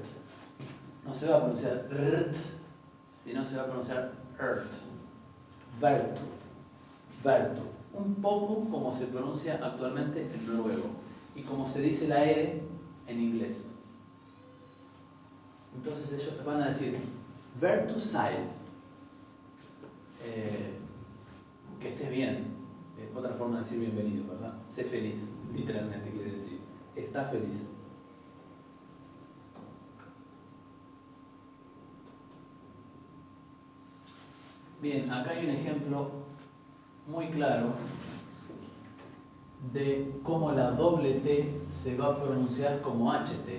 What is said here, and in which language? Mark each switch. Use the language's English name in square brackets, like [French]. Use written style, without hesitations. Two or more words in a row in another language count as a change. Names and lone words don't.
[Spanish] No se va a pronunciar rt, sino se va a pronunciar earth. Vertu, vertu. Un poco como se pronuncia actualmente en noruego y como se dice la R en inglés. Entonces ellos van a decir [Icelandic] vertu sæl, [Spanish] que estés bien. Otra forma de decir bienvenido, ¿verdad? Sé feliz, literalmente quiere decir. Está feliz. Bien, acá hay un ejemplo muy claro de cómo la doble T se va a pronunciar como HT.